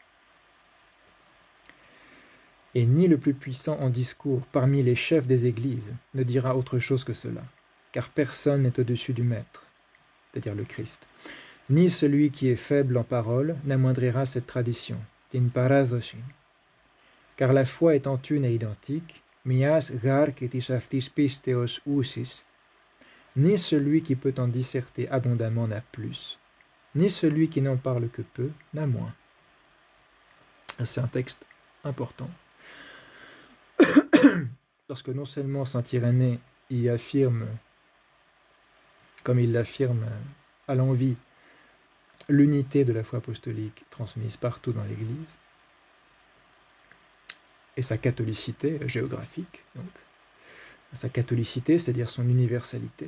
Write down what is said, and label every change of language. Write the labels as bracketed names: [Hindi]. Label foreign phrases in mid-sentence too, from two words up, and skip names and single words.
[French] Et ni le plus puissant en discours parmi les chefs des églises ne dira autre chose que cela, car personne n'est au-dessus du Maître, c'est-à-dire le Christ. Ni celui qui est faible en parole n'amoindrira cette tradition, [Greek] τὴν παράδοσιν. [French] Car la foi étant une et identique, [Greek] μιᾶς γὰρ καὶ τῆς αὐτῆς πίστεως οὔσης, [French] ni celui qui peut en disserter abondamment n'a plus, ni celui qui n'en parle que peu n'a moins. C'est un texte important. Parce que non seulement saint Irénée y affirme, comme il l'affirme à l'envi, l'unité de la foi apostolique transmise partout dans l'Église, et sa catholicité géographique, donc sa catholicité, c'est-à-dire son universalité.